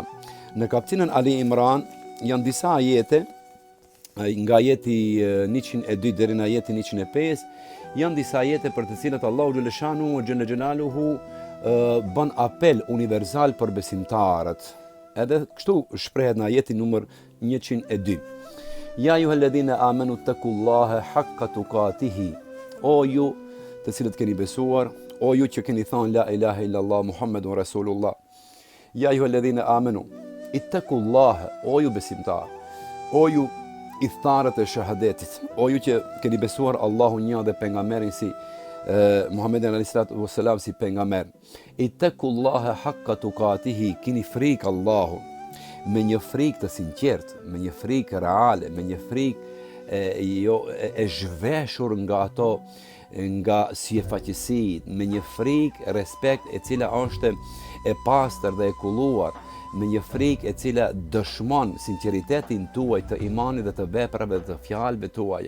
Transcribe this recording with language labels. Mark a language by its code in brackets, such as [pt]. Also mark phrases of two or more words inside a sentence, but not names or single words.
[sq] Në kapitullin Ali Imran janë disa ajete, nga ajeti 102 deri në ajetin 105, janë disa ajete për të cilat Allahu [ar] جل شأنه وجل جلاله [sq] bën apel universal për besimtarët. Edhe kështu shprehet në ajetin numër 102. [ar] يا أيها الذين آمنوا اتقوا الله حق تقاته. [sq] O ju të cilët keni besuar, o ju që keni thënë [ar] لا إله إلا الله محمد رسول الله. يا أيها الذين آمنوا اتقوا الله, [sq] o ju besimtar, o ju i tharët e shahadetit, o ju që keni besuar Allahun një dhe pejgamberin si Muhammedin [ar] عليه الصلاة والسلام [sq] si pejgamber. [ar] اتقوا الله حق تقاته, [sq] keni frikë Allahun me një frikë të sinqertë, me një frikë reale, me një frikë e zhveshur nga ato, nga sifaqësi, me një frikë respekt e cila është e pastër dhe e kulluar, me një frikë e cila dëshmon sinqeritetin tuaj të imanit dhe të veprave dhe të fjalëve tuaja.